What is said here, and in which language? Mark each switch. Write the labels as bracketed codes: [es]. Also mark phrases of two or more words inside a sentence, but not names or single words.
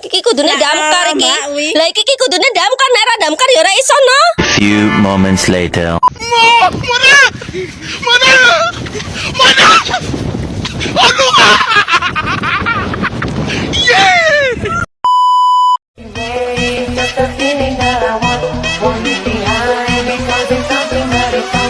[jv] kudune damkar iki. Lah iki kudune damkar, nek ora damkar ya ora iso no. [en] Few moments later. Just a feeling that I want you behind because it's something that is on.